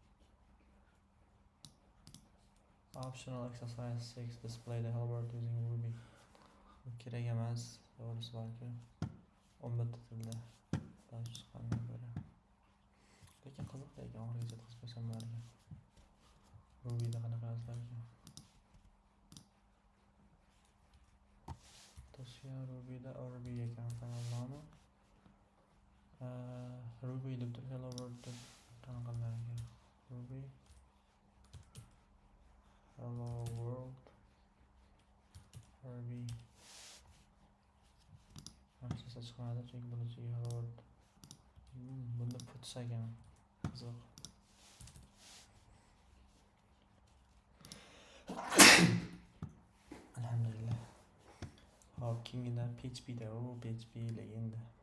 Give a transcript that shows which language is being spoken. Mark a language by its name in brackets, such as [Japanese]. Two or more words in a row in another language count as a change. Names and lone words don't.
[English] Optional exercise 6, display the hello world using Ruby. [Uzbek] Kerak emas, to'g'risi balki 11 tilda yozib chiqqandan ko'ra. Lekin qiziq ekan, oxirigacha qizib ko'rsam bo'lar ekan. Ruby'da qanaqa yozilar ekan? Ruby'da Ruby ekan fayl nomi. Ruby deb turib [English] hello world [Uzbek] deb qanaqa ekan? [English] Ruby hello world Ruby. [Uzbek] Narsa chiqmadi chunki buni ichiga [English] hello world. [Uzbek] Bunda puts ekan. Qiziq. Alhamdulillah. Hop, keyingida PHP'da, PHP legenda.